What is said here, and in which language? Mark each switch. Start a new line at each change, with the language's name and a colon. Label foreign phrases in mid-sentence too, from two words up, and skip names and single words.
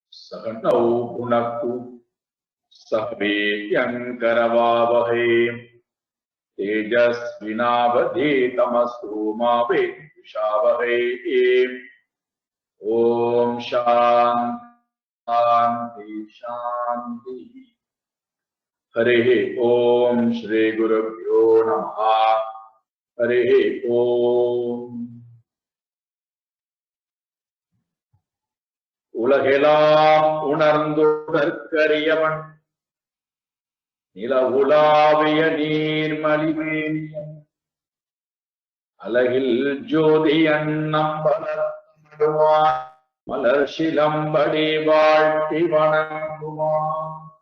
Sanskrit: सहनौ भुनक्तु सह वीर्यङ्करवावहै तेजस्विनावधीतमस्तु मा विद्विषावहै। ओम शांति शांति। हरिः ओम श्री गुरुभ्यो नमः। हरिः ओम।
Tamil: உலகெல்லாம் உணர்ந்துணர்க்கரியவன் நிலவுலாவிய நீர்மலிவேணியன் அலகில் ஜோதியன் நம்பலர்வான் மலர் சிலம்படி வாழ்த்தி வணங்குவான்.